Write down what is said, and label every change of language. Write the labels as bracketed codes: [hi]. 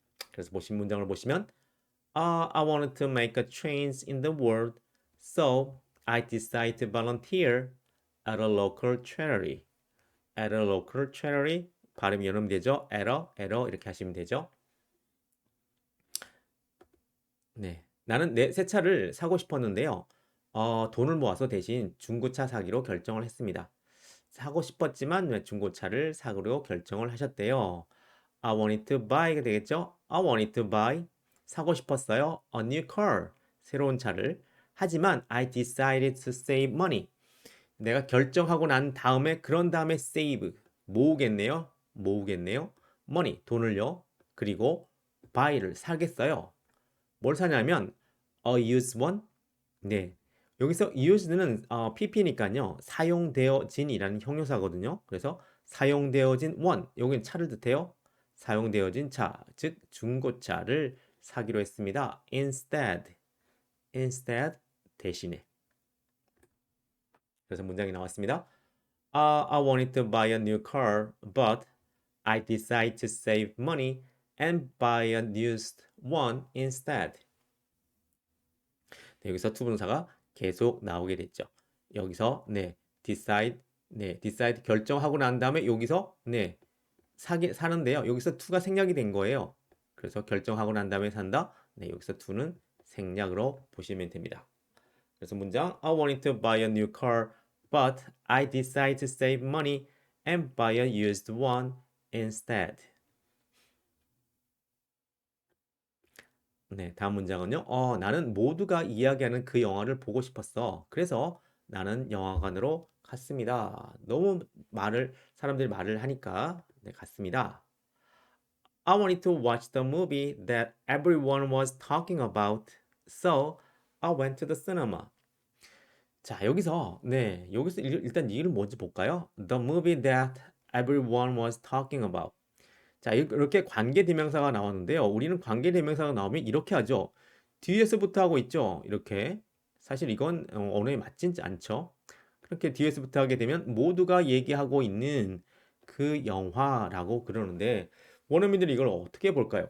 [ko] 그래서 보신 문장을 보시면 [en] I wanted to make a change in the world, so I decided to volunteer at a local charity. At a local charity [ko] 발음이 연음되죠? at a 이렇게 하시면 되죠. 네, 나는 새 차를 사고 싶었는데요. 돈을 모아서 대신 중고차 사기로 결정을 했습니다. 사고 싶었지만 왜 중고차를 사기로 결정을 하셨대요. [en] I wanted to buy가 되겠죠? I wanted to buy [ko] 사고 싶었어요. [en] A new car [ko] 새로운 차를. [en] 하지만 I decided to save money. [ko] 내가 결정하고 난 다음에 그런 다음에 save 모으겠네요. 모으겠네요. money 돈을요. 그리고 buy를 사겠어요. 뭘 사냐면 [en] a used one. [ko] 네. 여기서 used는 pp니까요. 사용되어진이라는 형용사거든요. 그래서 사용되어진 one. 여기는 차를 뜻해요. 사용되어진 차, 즉 중고차를 사기로 했습니다. instead 대신에. 그래서 문장이 나왔습니다. [en] I wanted to buy a new car, but I decided to save money and buy a used one instead. [ko] 네, 여기서 투부정사가 계속 나오게 됐죠. 여기서 decide 결정하고 난 다음에 여기서 사는데요. 여기서 to가 생략이 된 거예요. 그래서 결정하고 난 다음에 산다. 네, 여기서 to는 생략으로 보시면 됩니다. 그래서 문장 [en] I wanted to buy a new car, but I decided to save money and buy a used one instead. [ko] 네, 다음 문장은요. 나는 모두가 이야기하는 그 영화를 보고 싶었어. 그래서 나는 영화관으로 갔습니다. 너무 사람들이 말을 하니까 갔습니다. [en] I wanted to watch the movie that everyone was talking about, so I went to the cinema. [ko] 자, 여기서 일단 이유를 뭔지 볼까요? [en] The movie that everyone was talking about. [ko] 자, 이렇게 관계대명사가 나왔는데요. 우리는 관계대명사가 나오면 이렇게 하죠. 뒤에서부터 하고 있죠. 이렇게. 사실 이건 언어에 맞지 않죠. 그렇게 뒤에서부터 하게 되면 모두가 얘기하고 있는 그 영화라고 그러는데 원어민들이 이걸 어떻게 볼까요?